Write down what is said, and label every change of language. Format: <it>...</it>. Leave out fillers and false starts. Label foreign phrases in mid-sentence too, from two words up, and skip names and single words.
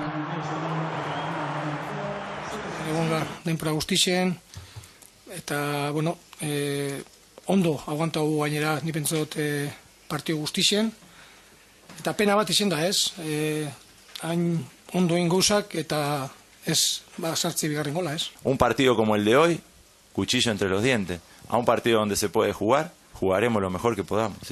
<eu>Denpora guztixen, eta, bueno, ondo aguantau gainera, ni pentsot partio guztixen, eta pena bat izen da, ez? Hain ondo egin gauzak, eta ez sartzi bigarren gola, ez?</eu> <es>Un partido como el de hoy, cuchillo entre los dientes. A un partido donde se puede jugar, jugaremos lo mejor que podamos, ¿sí?</es>